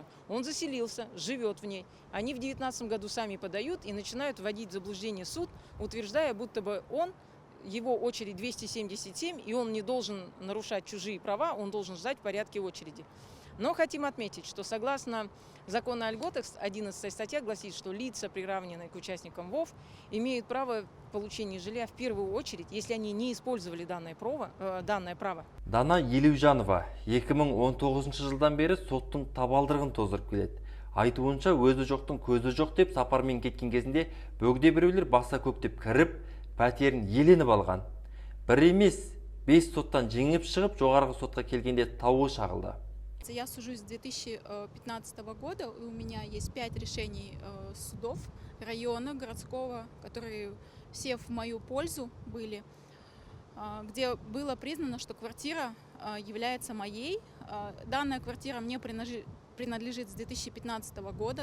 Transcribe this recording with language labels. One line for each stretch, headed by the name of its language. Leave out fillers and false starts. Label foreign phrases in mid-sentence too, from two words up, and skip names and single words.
Russian: Он заселился, живет в ней. Они в 2019 году сами подают и начинают вводить в заблуждение суд, утверждая, будто бы его очередь 277, и он не должен нарушать чужие права, он должен ждать в порядке очереди. Но хотим отметить, что согласно закону о льготах, 11 статья гласит, что лица, приравненные к участникам ВОВ, имеют право получения жилья в первую очередь, если они не использовали данное право.
Kazakh: Дана Елеужанова 2019 жылдан бері соттың табалдырығын тоздырып келеді. Айтуынша өзі жоқтың көзі жоқ деп сапармен кеткен кезінде бөгде біреулер баса көктеп кіріп, пәтерін еленіп алған. Бір емес, 5 соттан жеңіп шығып, жоғарғы сотқа келгенде тауы шағылды.
Russian: Я сужусь с 2015 года, у меня есть 5 решений судов района, городского, которые все в мою пользу были, где было признано, что квартира является моей. Данная квартира мне принадлежит с 2015 года.